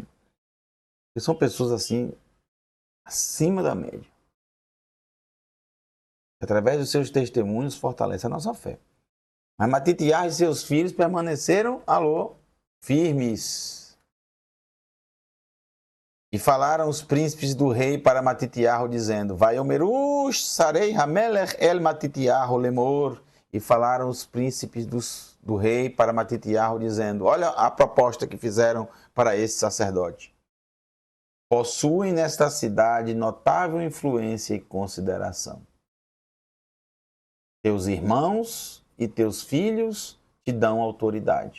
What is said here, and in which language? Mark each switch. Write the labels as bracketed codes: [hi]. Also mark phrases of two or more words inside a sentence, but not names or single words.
[pt] Porque são pessoas assim, acima da média. Através dos seus testemunhos, fortalece a nossa fé. Mas Matitiahu e seus filhos permaneceram, firmes. E falaram os príncipes do rei para Matitiahu, dizendo: [he] ויאמרו שרי המלך אל מתתיהו לאמר. [pt] E falaram os príncipes do rei para Matitiahu, dizendo: olha a proposta que fizeram para esse sacerdote. Possuem nesta cidade notável influência e consideração. Teus irmãos e teus filhos te dão autoridade.